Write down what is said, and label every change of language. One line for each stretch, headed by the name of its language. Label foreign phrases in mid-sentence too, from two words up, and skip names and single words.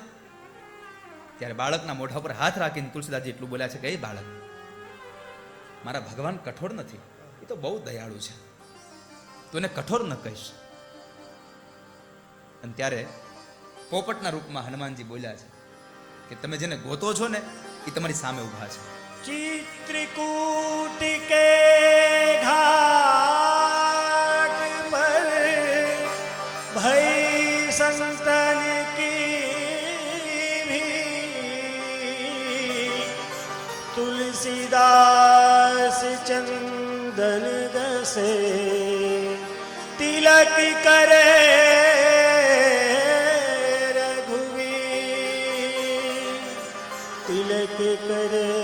Gujarati: ત્યારે બાળકના મોઢા પર હાથ રાખીને તુલસીદાસજી એટલું બોલ્યા છે કે, એ બાળક, મારા ભગવાન કઠોર નથી, એ તો બહુ દયાળુ છે, તું એને કઠોર ન કહીશ. અને ત્યારે પોપટના રૂપમાં હનુમાનજી બોલ્યા છે કે, તમે જેને ગોતો છો ને એ તમારી સામે ઉભા છે.
Awadhi: चित्रकूट के घाट पर भई संतन की भी तुलसीदास चंदन दसे तिलक करे रघुवीर तिलक करे